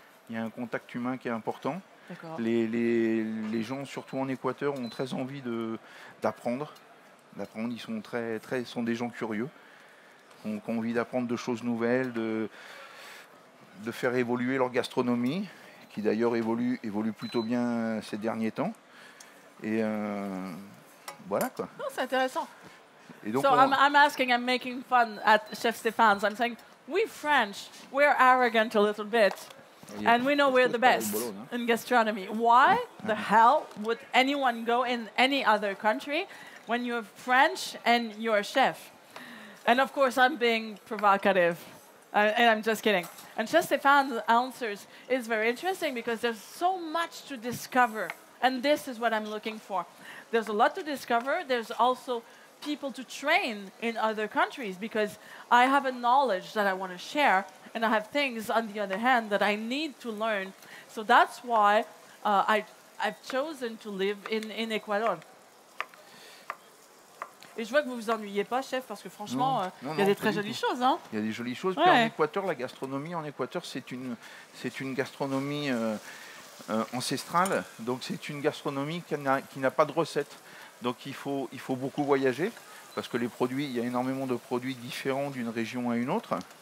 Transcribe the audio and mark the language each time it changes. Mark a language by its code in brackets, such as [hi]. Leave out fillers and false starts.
[fr] Il y a un contact humain qui est important. Les gens, surtout en Équateur, ont très envie d'apprendre. Ils sont des gens curieux, qui ont envie d'apprendre de choses nouvelles, de faire évoluer leur gastronomie, qui d'ailleurs évolue plutôt bien ces derniers temps. Et voilà quoi. Non, c'est intéressant. Et donc, [en] I'm making fun at Chef Stéphane's. I'm saying, we French, we're arrogant a little bit. And we know we're the best in gastronomy. Why the hell would anyone go in any other country when you're French and you're a chef? And of course, I'm being provocative. And I'm just kidding. And Chef Stéphane's answers is very interesting because there's so much to discover. And this is what I'm looking for. There's a lot to discover. There's also people to train in other countries because I have a knowledge that I want to share and I have things, on the other hand, that I need to learn. So that's why I've chosen to live in Ecuador. [fr] Et je vois que vous vous ennuyez pas, chef, parce que franchement, il y a des très jolies choses. Hein. Il y a des jolies choses. Puis en Équateur, la gastronomie en Équateur, c'est une gastronomie ancestrale. Donc c'est une gastronomie qui n'a pas de recette. Donc il faut beaucoup voyager parce que les produits, il y a énormément de produits différents d'une région à une autre.